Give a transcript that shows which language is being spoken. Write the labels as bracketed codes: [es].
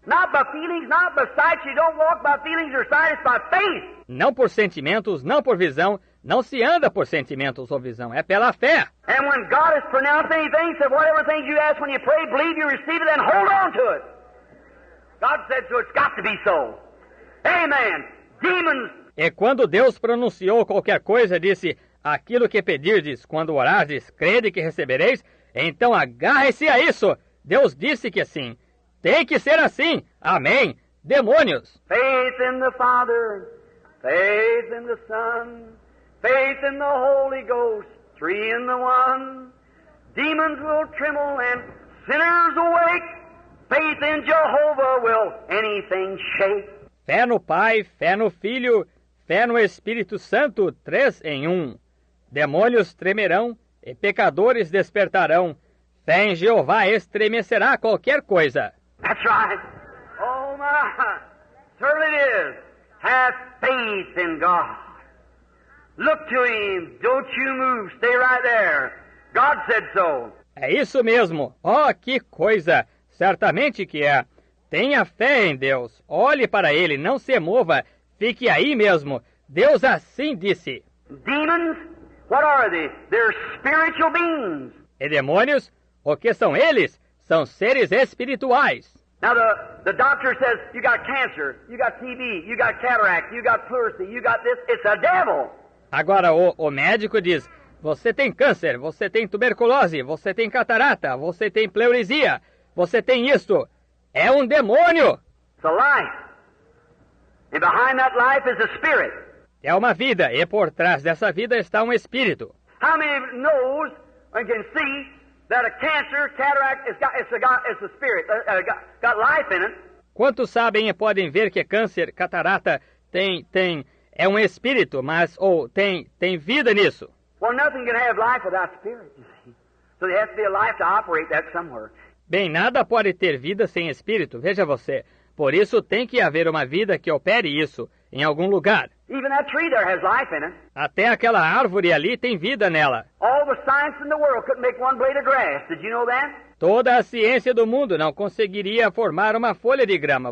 [en] Not by feelings, not by sight. You don't walk by feelings or sight, it's by faith. [pt] Não por sentimentos, não por visão. Não se anda por sentimentos ou visão, é pela fé. [en] And when God has pronounced anything, said whatever things you ask when you pray, believe you receive it and hold on to it. God said so, it's got to be so. Amen. Demons. [pt] E quando Deus pronunciou qualquer coisa, disse, aquilo que pedirdes quando orardes, crede que recebereis, então agarre-se a isso. Deus disse que sim. Tem que ser assim. Amém. Demônios. [en] Faith in the Father, faith in the Son, faith in the Holy Ghost, three in the one. Demons will tremble and sinners awake. Faith in Jehovah will anything shake. [pt] Fé no Pai, fé no Filho, fé no Espírito Santo, 3 em 1. Demônios tremerão e pecadores despertarão. Fé em Jeová estremecerá qualquer coisa. [en] That's right. Oh my, certainly it is. Have faith in God. Look to Him. Don't you move. Stay right there. God said so. [pt] É isso mesmo. Oh, que coisa. Certamente que é. Tenha fé em Deus. Olhe para Ele. Não se mova. Fique aí mesmo. Deus assim disse. [en] Demons, what are they? They're spiritual beings. [pt] E demônios? O que são eles? São seres espirituais. [en] Now the doctor says, you got cancer, you got TB, you got cataract, you got pleurisy, you got this. It's a devil. [pt] Agora o médico diz, você tem câncer, você tem tuberculose, você tem catarata, você tem pleurisia, você tem isto. É um demônio. [en] It's a life. And behind that life is a spirit. [pt] É uma vida, e por trás dessa vida está um espírito. [en] How many knows and can see that a cancer, cataract, it's a spirit, got life in it? [pt] Quantos sabem e podem ver que câncer, catarata, tem é um espírito, mas tem vida nisso. [en] Well, nothing can have life without spirit, you see. So there has to be a life to operate that somewhere. [pt] Bem, nada pode ter vida sem espírito, veja você. Por isso tem que haver uma vida que opere isso, em algum lugar. [en] Even that tree there has life in it. [pt] Até aquela árvore ali tem vida nela. [en] All the science in the world couldn't make one blade of grass. Did you know that? [pt] Toda a ciência do mundo não conseguiria formar uma folha de grama.